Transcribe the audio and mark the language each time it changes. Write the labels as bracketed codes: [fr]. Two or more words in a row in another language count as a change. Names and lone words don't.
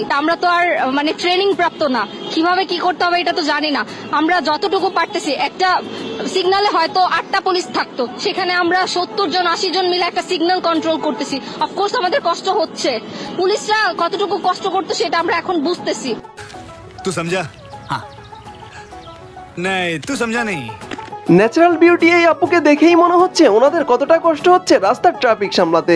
[bn] আমরা তো আর মানে ট্রেনিং প্রাপ্ত না, কিভাবে কি করতে হবে এটা তো জানি না। আমরা যতটুকু পারতেছি, একটা সিগনালে হয়তো 8টা পুলিশ থাকতো, সেখানে আমরা 70 জন 80 জন মিলে একটা সিগন্যাল কন্ট্রোল করতেছি। অফকোর্স আমাদের কষ্ট হচ্ছে, পুলিশরা কতটুকু কষ্ট করতো সেটা আমরা এখন বুঝতেছি। [hi] तू समझा? हाँ नहीं, तू समझा नहीं। [en] natural beauty [bn] এই আপুকে দেখেই মনে হচ্ছে ওনাদের কতটা কষ্ট হচ্ছে রাস্তার ট্রাফিক সামলাতে।